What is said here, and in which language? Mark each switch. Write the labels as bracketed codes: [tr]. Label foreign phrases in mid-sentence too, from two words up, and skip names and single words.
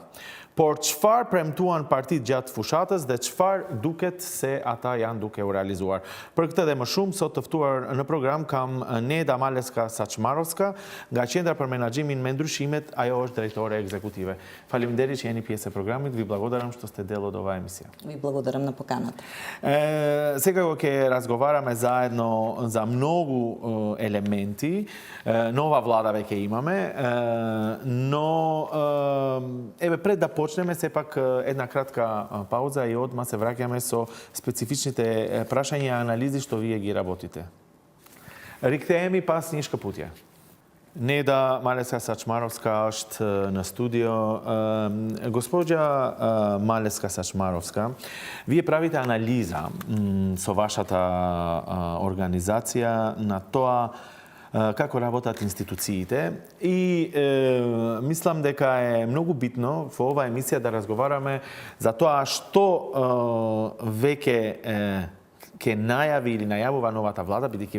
[sq] Por çfarë premtuan partitë gjatë fushatës dhe çfarë duket se ata janë duke u realizuar? Për këtë dhe më shumë, sot të ftuar në program kam Neda Maleska Saçmarovska, nga Qendra për Menaxhimin me ndryshimet, ajo është drejtore ekzekutive. Faleminderit që jeni pjesë e programit, [mk] ви благодарам што сте дел од оваа емисија. Vi благодарам на поканата. Сега ќе разговараме заедно за многу елементи. Нова влада веќе имаме, но еве пред да почнеме сепак една кратка пауза и одма се враќаме со специфичните прашања и анализи што вие ги работите. [sq] Рикthehemi pas një shkëputje. Neda Maleska Saçmarovska është në studio. [mk] Gospođa Maleska Saçmarovska, вие правите анализа со вашата организација на тоа како работат институциите и мислам дека е многу битно во оваа емисија да разговараме за тоа што веќе ке најави или најавува новата влада, бидејќи